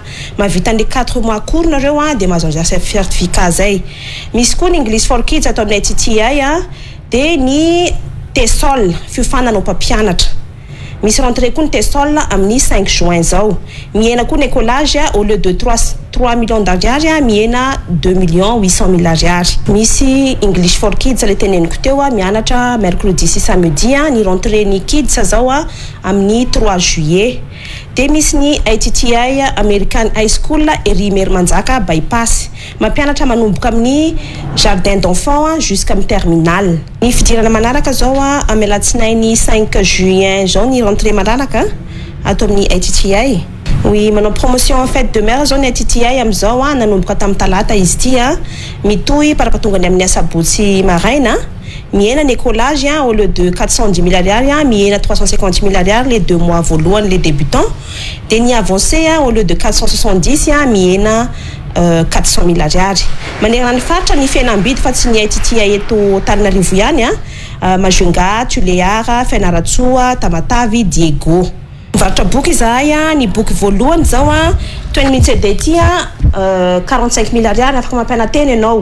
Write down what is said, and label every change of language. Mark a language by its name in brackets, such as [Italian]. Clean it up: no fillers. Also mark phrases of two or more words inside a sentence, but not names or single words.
[Malagasy] Mahavita ny 4 [French] mois cours [Malagasy] nareo dia mahazo certificat zay. Misy koa ny [English] English for Kids [Malagasy] atao amin'ny ITTA dia ny TESOL fiofanana mpampianatra. Misy rentrée koa ny TESOL amin'ny 5 juin zao. Miena koa ny [French] écolage au lieu de 3 millions d'ariary [Malagasy] miena 2 800 000 ariary. Misy [English] English for Kids [Malagasy] le teneniko teo mianatra mercredi sy samedi ny rentrée ny kids zao amin'ny 3 juillet. Dia misy ny ITTA American High School ery Mermanjaka bypass mampianatra manomboka amin'ny [French] jardin d'enfants jusqu'à [Malagasy] amin'ny terminal. Ny fidirana manaraka zao amin'ny alatsinainy 5 juin zao ny rentrée manaraka atao amin'ny ITTA. Oui, manao [French] promotion fête de mère [Malagasy] zone ITTA amizao nanomboka tamin'ny talata izy ty mitohy parapatonga ny amin'ny asabotsy maraina. Miena ny [French] écolage au lieu de [Malagasy] 410 000 ariary miena 350 000 ariary [French] les 2 mois [Malagasy] voalohany [French] les débutants. [Malagasy] Dia ny [French] avancé au lieu de [Malagasy] 470 miena 400 000 ariary. Manerana ny faritra ny fihenam-bidy fa tsy ny ITTA eto Antananarivo ihany Majunga, Tuleara, Fianaratsoa, Tamatavy, Diego. Mivarotra boky izahay ny boky voalohany zao 20 minutes day ty 45 000 ariary afaka mampiana teny ianao.